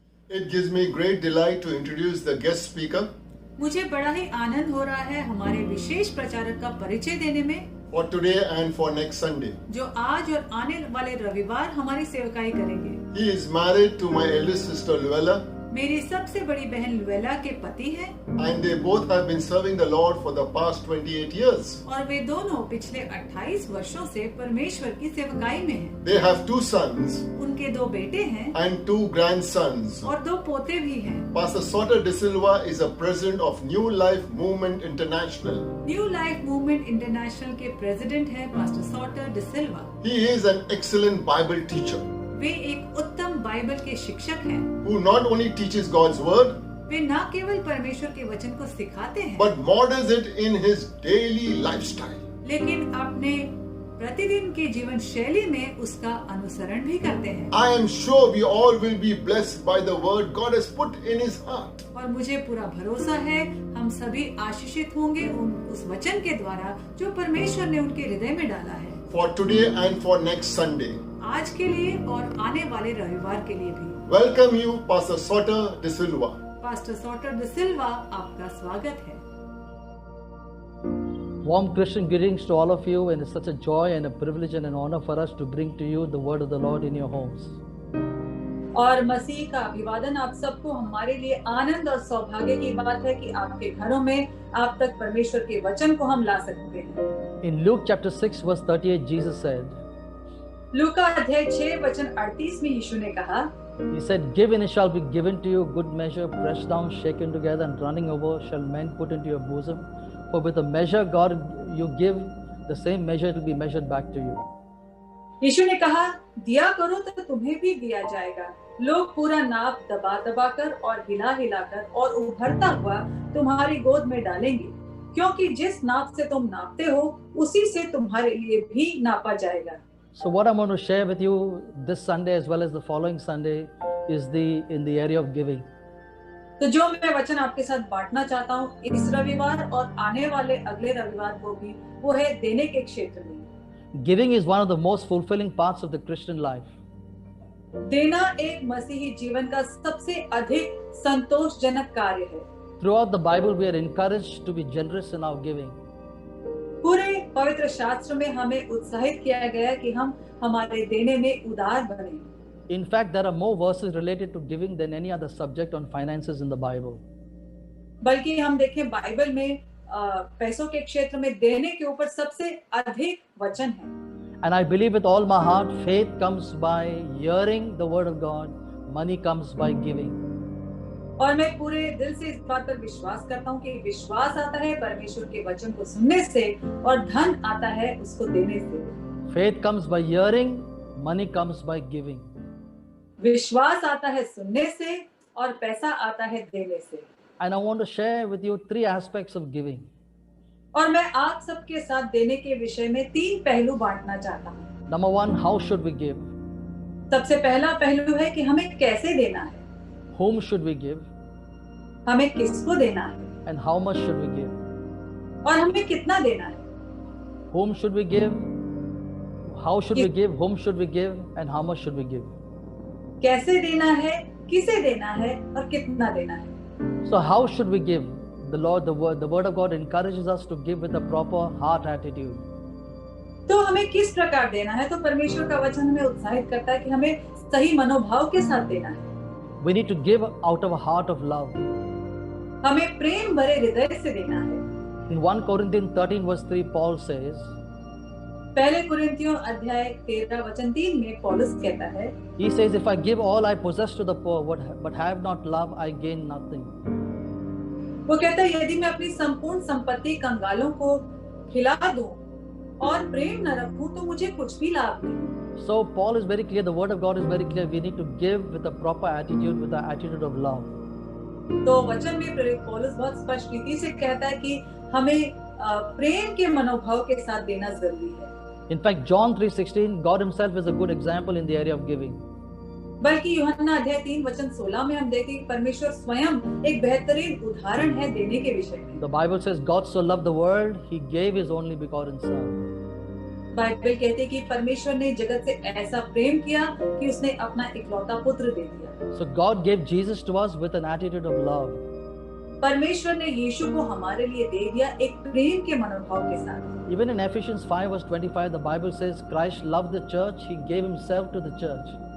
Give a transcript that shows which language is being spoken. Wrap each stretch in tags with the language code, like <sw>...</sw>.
<en>It gives me great delight to introduce the guest speaker</en> <hi>मुझे बड़ा ही आनंद हो रहा है हमारे विशेष प्रचारक का परिचय देने में,</hi> <en>for today and for next Sunday.</en> <hi>जो आज और आने वाले रविवार हमारी सेवकाई करेंगे।</hi> <en>He is married to my eldest sister Luella,</en> <hi>मेरी सबसे बड़ी बहन लुएला के पति हैं</hi> <en>and they both have been serving the Lord for the past 28 years.</en> <hi>और वे दोनों पिछले 28 वर्षों से परमेश्वर की सेवकाई में हैं।</hi> <en>They have 2 sons</en> <hi>उनके 2 बेटे हैं</hi> <en>and 2 grandsons.</en> <hi>और 2 पोते भी हैं।</hi> <en>Pastor Soter De Silva is a president of New Life Movement International.</en> <hi>New life movement international के प्रेसिडेंट हैं pastor सॉटर D Silva.</hi> <en>He is an excellent Bible teacher</en> <hi>वे एक उत्तम बाइबल के शिक्षक हैं।</hi> <en>who not only teaches God's word</en> <hi>वे न केवल परमेश्वर के वचन को सिखाते हैं,</hi> <en>but models it in his daily lifestyle.</en> <hi>लेकिन अपने प्रतिदिन के जीवन शैली में उसका अनुसरण भी करते हैं।</hi> <en>I am sure we all will be blessed by the word God has put in his heart.</en> <hi>और मुझे पूरा भरोसा है हम सभी आशीषित होंगे उस वचन के द्वारा जो परमेश्वर ने उनके हृदय में डाला है,</hi> <en>For today and for next Sunday.</en> <hi>आज के लिए और आने वाले रविवार के लिए भी।</hi> <en>Welcome you, Pastor Soter De Silva.</en> <hi>Pastor सॉटर डि सिल्वा, आपका स्वागत है।</hi> <en>Warm Christian greetings to all of you, and it's such a joy and a privilege and an honor for us to bring to you the word of the Lord in your homes.</en> <hi>और मसीह का अभिवादन आप सबको। हमारे लिए आनंद और सौभाग्य की बात है कि आपके घरों में आप तक परमेश्वर के वचन को हम ला सकते हैं।</hi> <en>In Luke chapter 6 verse 38, Jesus said,</en> <hi>लूका अध्याय 6 वचन 38 में यीशु ने कहा,</hi> <en>He said, "Give and it shall be given to you, good measure, pressed down, shaken together, and running over, shall men put into your bosom. For with the measure God you give, the same measure it will be measured back to you."</en> <hi>यीशु ने कहा, दिया करो तो तुम्हें भी दिया जाएगा, लोग पूरा नाप दबा दबा कर और हिला हिला कर और उभरता हुआ तुम्हारी गोद में डालेंगे, क्योंकि जिस नाप से तुम नापते हो उसी से तुम्हारे लिए भी नापा जाएगा।</hi> <en>So what I'm going to share with you this Sunday as well as the following Sunday is in the area of giving.</en> <hi>तो जो मैं वचन आपके साथ बांटना चाहता हूँ इस रविवार और आने वाले अगले रविवार को भी, वो है देने के क्षेत्र में।</hi> <en>Giving is one of the most fulfilling parts of the Christian life.</en> <hi>देना एक मसीही जीवन का सबसे अधिक संतोषजनक कार्य है।</hi> <en>Throughout the Bible, we are encouraged to be generous in our giving.</en> <hi>पूरे पवित्र शास्त्र में हमें उत्साहित किया गया कि हम हमारे देने में उदार बने।</hi> <en>In fact, there are more verses related to giving than any other subject on finances in the Bible.</en> <hi>बल्कि हम देखें बाइबल में पैसों के क्षेत्र में देने के ऊपर सबसे अधिक वचन है।</hi> <en>And I believe with all my heart, faith comes by hearing the word of God, money comes by giving.</en> <hi>और मैं पूरे दिल से इस बात पर विश्वास करता हूँ कि विश्वास आता है परमेश्वर के वचन को सुनने से और धन आता है उसको देने से।</hi> <en>Faith comes by hearing, money comes by giving.</en> <hi>विश्वास आता है सुनने से और पैसा आता है देने से।</hi> <en>And I want to share with you 3 aspects of giving.</en> <hi>और मैं आप सबके साथ देने के विषय में 3 पहलू बांटना चाहता हूँ।</hi> <en>Number 1, how should we give?</en> <hi>सबसे पहला पहलू है कि हमें कैसे देना है,</hi> <en>Whom should we give?</en> <hi>हमें किसको देना है</hi> <en>And how much should we give?</en> <hi>और हमें कितना देना है।</hi> <en>Whom should we give? How should we give? Whom should we give? And how much should we give?</en> <hi>कैसे देना है, किसे देना है और कितना देना है।</hi> <en>So how should we give? The word of God encourages us to give with a proper heart attitude.</en> <hi>तो हमें किस प्रकार देना है, तो परमेश्वर का वचन हमें उत्साहित करता है कि हमें सही मनोभाव के साथ देना है।</hi> <en>We need to give out of a heart of love.</en> <hi>हमें प्रेम भरे हृदय से देना है।</hi> <en>In 1 Corinthians 13 verse 3, Paul says,</en> <hi>पहले कुरिन्थियों अध्याय 13 वचन 3 में पौलुस कहता है,</hi> <en>he says, "If I give all I possess to the poor, but have not love, I gain nothing."</en> <hi>वो कहता है यदि मैं अपनी संपूर्ण संपत्ति कंगालों को खिला दूं और प्रेम न रखूं तो मुझे कुछ भी लाभ नहीं।</hi> <en>So Paul is very clear, the word of God is very clear, we need to give with a proper attitude, with the attitude of love.</en> <hi>तो वचन में प्रेरित पौलुस बहुत स्पष्ट रीति से कहता है कि हमें प्रेम के मनोभाव के साथ देना जरूरी है।</hi> <en>In fact, John 3:16, God himself is a good example in the area of giving.</en> <hi>बल्कि यूहन्ना अध्याय 3 वचन 16 में हम देखते हैं कि परमेश्वर स्वयं एक बेहतरीन उदाहरण है देने के विषय में।</hi> <en>The Bible says God so loved the world, he gave his only begotten son.</en> <hi>Bible कहते हैं कि परमेश्वर ने जगत से ऐसा प्रेम किया कि उसने अपना इकलौता पुत्र दे दिया।</hi> <en>So God gave Jesus to us with an attitude of love.</en> <hi>परमेश्वर ने यीशु को हमारे लिए दे दिया एक प्रेम के मनोभाव के साथ।</hi> <en>Even in Ephesians 5 verse 25, the Bible says Christ loved the church, he gave himself to the church.</en>